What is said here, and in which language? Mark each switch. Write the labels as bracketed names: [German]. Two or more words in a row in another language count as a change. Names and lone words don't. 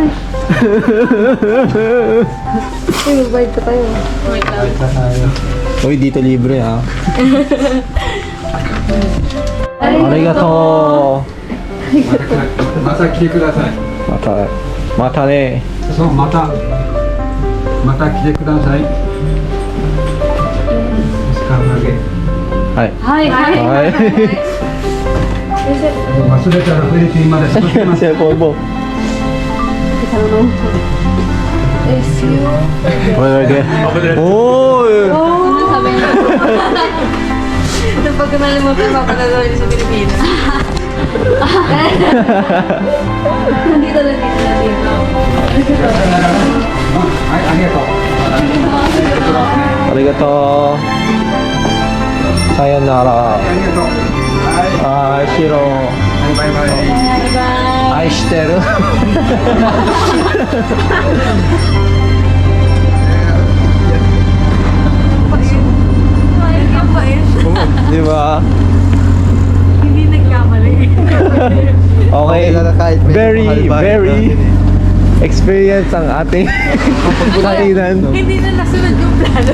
[Filipino] Ay, magbayad pa tayo. Wait lang. Uy, dito libre ha. [Japanese] Arigato. また来てください。またね. そう、また来てください。時間だけ。 [Filipino] Ay. [Japanese] はい、はい。 [Filipino] Ay. [Japanese] 忘れたらフィリピンまで届けます。 [Filipino] Cellphone mo. Oh! Ano sabi niya? Pag nalimutan, papagagawin sa Pilipinas. Nandito na dito. [Japanese] はい、ありがとう。ありがとう。さようなら. ありがとう。はい、 Shiro. バイバイ。愛してる。 [Filipino] Di ba? Hindi nagkamali. Okay. [English] Very experience [Filipino] ang ating kainan. Hindi na nasunod yung plano.